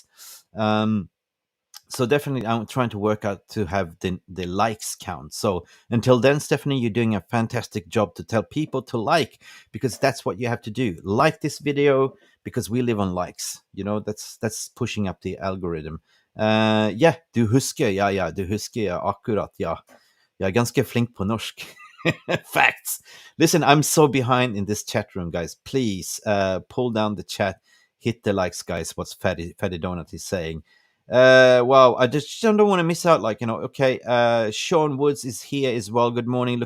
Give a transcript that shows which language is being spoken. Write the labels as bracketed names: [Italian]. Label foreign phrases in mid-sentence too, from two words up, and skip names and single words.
[English] um, so definitely I'm trying to work out to have the likes count. So until then, Stephanie, you're doing a fantastic job to tell people to like, because that's what you have to do. Like this video, because we live on likes. That's pushing up the algorithm. [Norwegian] Ja, du husker. Ja, du husker akkurat, ja. [Swedish] Jag är ganska flink på norsk. [English] Facts. Listen, I'm so behind in this chat room, guys. Please pull down the chat, hit the likes, guys. What's Fatty Donut is saying. Wow, I just don't want to miss out. Like, okay. Sean Woods is here as well. Good morning.